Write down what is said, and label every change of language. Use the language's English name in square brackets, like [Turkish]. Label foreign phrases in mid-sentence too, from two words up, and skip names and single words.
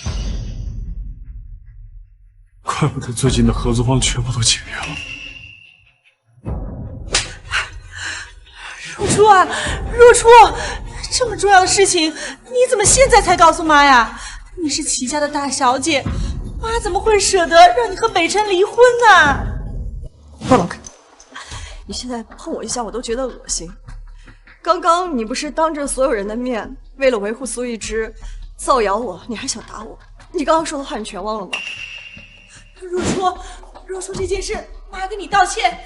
[Chinese] 怪不得最近的合作方全部都解约了。若初啊，若初，这么重要的事情，你怎么现在才告诉媽呀？你是齐家的大小姐，媽怎麼會捨得讓你和北辰離婚呢？放我開！你現在碰我一下，我都覺得惡心。剛剛你不是當着所有人的面，為了維護蘇一之，造謠我，你還想打我？你剛剛說的話你全忘了嗎？若初，這件事媽跟你道歉。